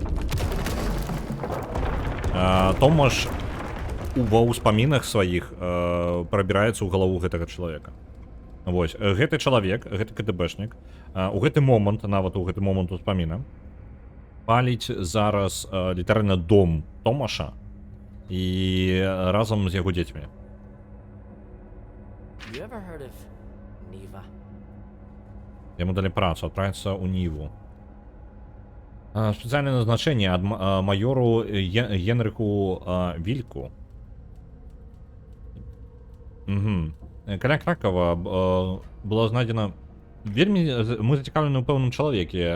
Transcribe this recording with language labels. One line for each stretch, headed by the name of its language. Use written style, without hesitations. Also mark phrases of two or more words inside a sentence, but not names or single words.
Belarusian: Томаш ва ўспамінах сваіх прабіраецца ў галаву гэтага чалавека. Вось, гэты чалавек, гэты КДБшнік, у гэты момант, нават у гэты момант успаміна, паліць зараз літаральна дом Томаша і разам з яго дзецьмі.
English: You ever heard of Neva?
Belarusian: Яму далі працу, адправіцца ў Ніву. Спецыяльнае назначэнне ад майору Генрыху Вільку. Каля Кракова было знайдена вельмі мы зацікаўлены ў пэўным чалавеке.